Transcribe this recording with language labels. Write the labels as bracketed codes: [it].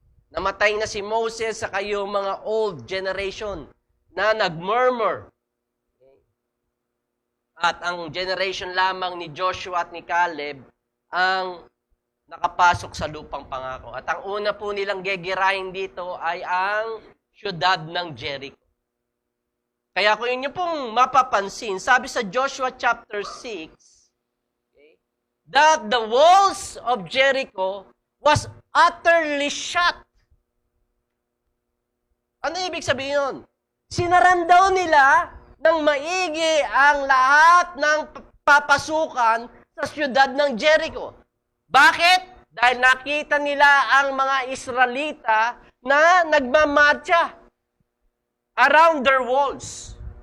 [tl] Namatay na si Moses sa kayo mga old generation na nag-murmur. At ang generation lamang ni Joshua at ni Caleb ang nakapasok sa lupang pangako. At ang una po nilang gegirahin dito ay ang siyudad ng Jericho. Kaya kung inyo pong mapapansin, sabi sa [en] Joshua chapter 6, okay, that the walls of Jericho was utterly shut. [tl] Ano ibig sabihin nun? Sinaran daw nila ng maigi ang lahat ng papasukan sa siyudad ng Jericho. Bakit? Dahil nakita nila ang mga Israelita na nagmamarcha [en] around their walls.